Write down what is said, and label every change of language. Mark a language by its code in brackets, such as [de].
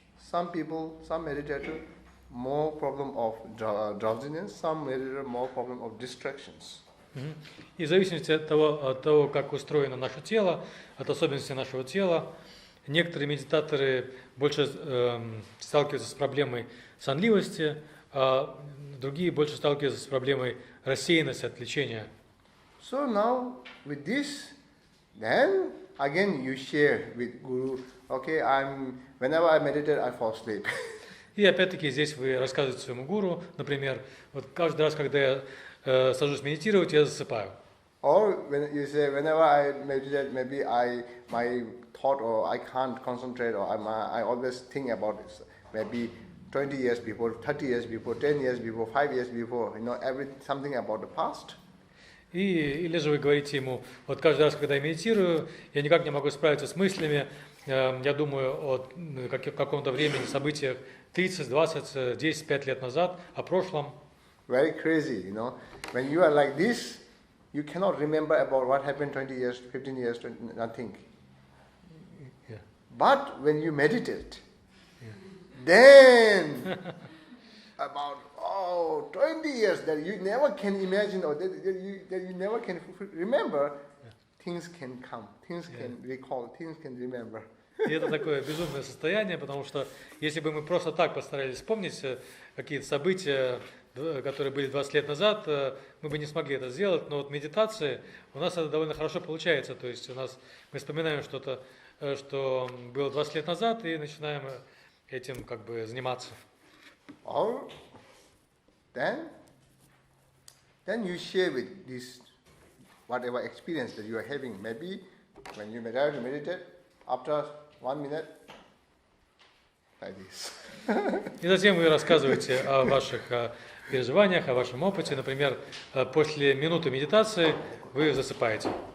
[en] Some people, some meditator, more problem of drowsiness, some meditator more problem of distractions. [ru] И в зависимости от того, как устроено наше тело, от особенностей нашего тела, некоторые медитаторы больше сталкиваются с проблемой сонливости, а другие больше сталкиваются с проблемой рассеянности, отвлечения. [en] So now with this, then again you share with Guru. Okay, whenever I meditate, I fall asleep. [ru] И опять-таки здесь вы рассказываете своему гуру, например, вот каждый раз, когда я сажусь медитировать, я засыпаю. [en] Or when you say, whenever I meditate, maybe my thought or I can't concentrate or I always think about this. Maybe 20 years before, 30 years before, 10 years before, 5 years before, something about the past. [ru] Или же вы говорите ему, вот каждый раз, когда я медитирую, я никак не могу справиться с мыслями я думаю о каком-то времени, событиях 30, 20, 10, 5 лет назад, о прошлом. [en] Very crazy, you know. When you are like this, you cannot remember about what happened 20 years, 15 years, nothing. Yeah. But when you meditate, then about 20 years that you never can imagine or that you never can remember, things can come, things can recall, things can remember. [ru] И это такое безумное состояние, потому что если бы мы просто так постарались вспомнить какие-то события, которые были 20 лет назад, мы бы не смогли это сделать. Но вот медитации у нас это довольно хорошо получается. То есть мы вспоминаем что-то, что было 20 лет назад, и начинаем этим как бы заниматься. [en] Or then you share with this whatever experience that you are having. Maybe when you meditate, after 1 minute, like this. [ru] И затем вы рассказываете о ваших переживаниях, о вашем опыте. Например, после минуты медитации вы засыпаете.